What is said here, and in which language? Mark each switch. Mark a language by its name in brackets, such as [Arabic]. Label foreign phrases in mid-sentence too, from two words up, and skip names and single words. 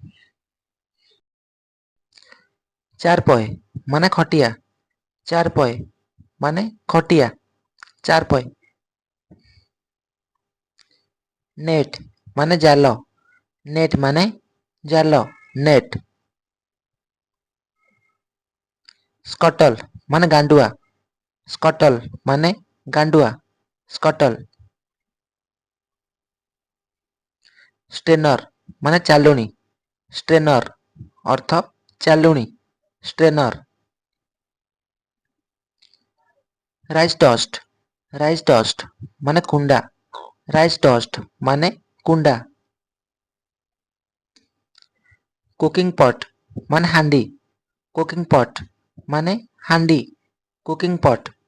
[Odia] चारपय ମାନେ ଖଟିଆ चारपय ମାନେ ଖଟିଆ [English] charpoy net [Odia] ମାନେ ଜାଲ नेट ମାନେ ଜାଲ नेट स्कटल ମାନେ ଗାଣ୍ଡୁଆ स्कटल ମାନେ ଗାଣ୍ଡୁଆ [English] scuttle strainer [Odia] ମାନେ ଚାଲୁଣି स्टेनर ଅର୍ଥ ଚାଲୁଣି स्टेनर [English] rice dust [Odia] ମାନେ କୁଣ୍ଡା [English] rice dust [Odia] ମାନେ କୁଣ୍ଡା [English] cooking pot [Odia] ମାନେ ହାଣ୍ଡି [English] cooking pot [Odia] ମାନେ ହାଣ୍ଡି [English] cooking pot